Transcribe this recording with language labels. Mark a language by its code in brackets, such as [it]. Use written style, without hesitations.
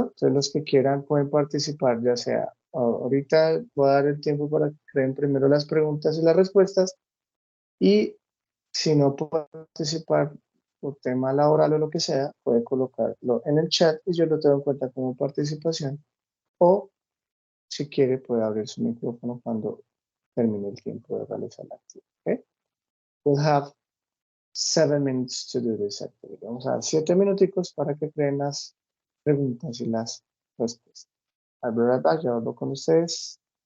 [es] Entonces los que quieran pueden participar, ya sea ahorita voy a dar el tiempo para que creen primero las preguntas y las respuestas, y si no puede participar por tema laboral o lo que sea, puede colocarlo en el chat y yo lo tengo en cuenta como participación. O si quiere, puede abrir su micrófono cuando termine el tiempo de realizar la actividad. ¿Okay? [en] We'll have 7 minutes to do this activity. [es] Vamos a dar 7 minuticos para que creen las preguntas y las respuestas. [en] I'll be right back. [es] Ya hablo con ustedes.